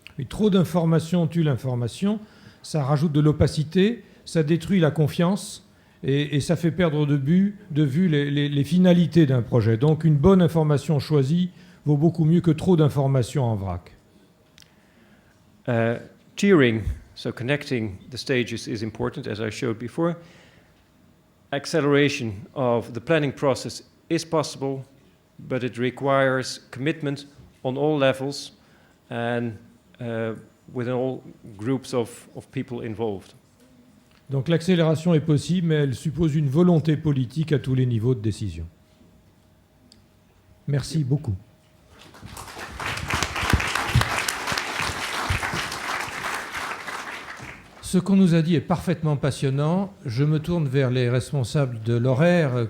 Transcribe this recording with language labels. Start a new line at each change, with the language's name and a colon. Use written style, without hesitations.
French: Et trop d'informations tue l'information, ça rajoute de l'opacité, ça détruit la confiance et ça fait perdre de vue les finalités d'un projet. Donc une bonne information choisie vaut beaucoup mieux que trop d'informations en vrac.
English: Tiering, so connecting the stages, is important, as I showed before. Acceleration of the planning process is possible, but it requires commitment on all levels and within all groups of people involved.
French: Donc l'accélération est possible, mais elle suppose une volonté politique à tous les niveaux de décision. Merci beaucoup. Ce qu'on nous a dit est parfaitement passionnant. Je me tourne vers les responsables de l'horaire.